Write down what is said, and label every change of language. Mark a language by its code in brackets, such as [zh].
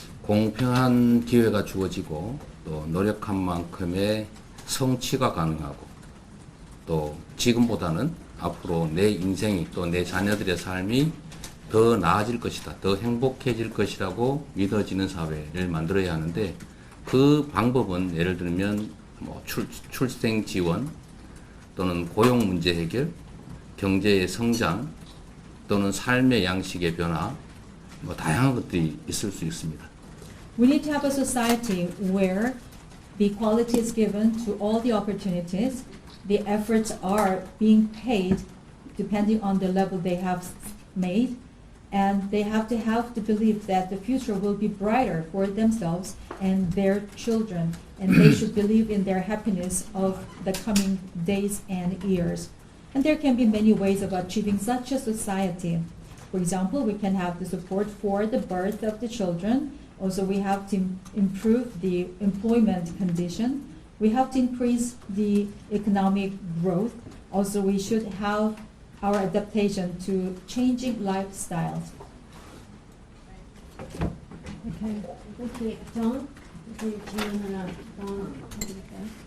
[ko] 공평한 기회가 주어지고 또 노력한 만큼의 성취가 가능하고 또 지금보다는 앞으로 내 인생이 또 내 자녀들의 삶이 더 나아질 것이다, 더 행복해질 것이라고 믿어지는 사회를 만들어야 하는데 그 방법은 예를 들면 뭐 출생 지원 또는 고용 문제 해결, 경제의 성장 또는 삶의 양식의 변화, 뭐 다양한 것들이 있을 수 있습니다. [en] We need to have a society where the equality is given to all the opportunities, the efforts are being paid depending on the level they have made, and they have to believe that the future will be brighter for themselves and their children, and they should believe in their happiness of the coming days and years. And there can be many ways of achieving such a society. For example, we can have the support for the birth of the children. Also, we have to improve the employment condition. We have to increase the economic growth. Also, we should have our adaptation to changing lifestyles. Okay, thank you. [ko] John, 질문 하나 더 해드릴까요?